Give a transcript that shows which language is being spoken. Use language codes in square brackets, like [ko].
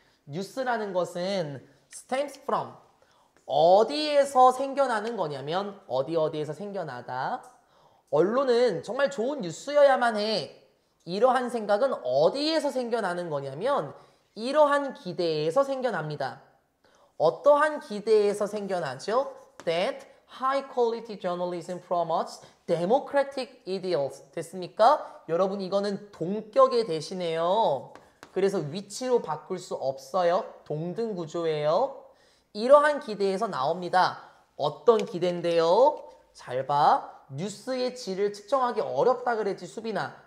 [ko] 뉴스라는 것은 [en] stems from [ko] 어디에서 생겨나는 거냐면 어디에서 생겨나다. 언론은 정말 좋은 뉴스여야만 해. 이러한 생각은 어디에서 생겨나는 거냐면 이러한 기대에서 생겨납니다. 어떠한 기대에서 생겨나죠? [en] That high quality journalism promotes democratic ideals. [ko] 됐습니까? 여러분 이거는 동격의 대신에요. 그래서 위치로 바꿀 수 없어요. 동등 구조예요. 이러한 기대에서 나옵니다. 어떤 기대인데요? 잘 봐. 뉴스의 질을 측정하기 어렵다 그랬지 수빈아.